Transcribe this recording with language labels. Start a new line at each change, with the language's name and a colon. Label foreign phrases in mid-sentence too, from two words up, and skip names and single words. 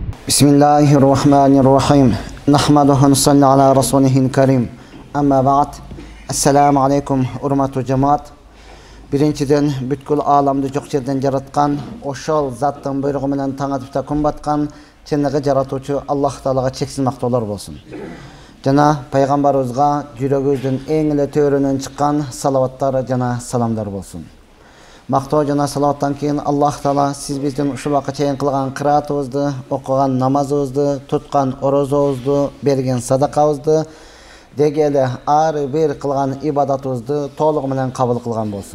Arabic: بسم الله الرحمن الرحيم. نحمده نصلي على رسوله الكريم. أما بعد. السلام عليكم
Kyrgyz: урматтуу жамаат. Биринчиден бүткүл аламда жок жерден жараткан, ошол заттын буйругу менен таң атып та күн баткан чыныгы жаратуучу Аллах Таалага чексиз мактоолор болсун. Жана пайгамбарыбызга жүрөгүбүздүн эң эле төрүнөн чыккан салаваттар жана саламдар болсун. Мактоо жана салаваттан кийин Аллах Таала сиз биздин ушул убакка чейин кылган кыраатыбызды, окуган намазыбызды, туткан орозобузду, берген садакабызды, деги эле ар бир кылган ибадатыбызды толугу менен кабыл кылган болсун.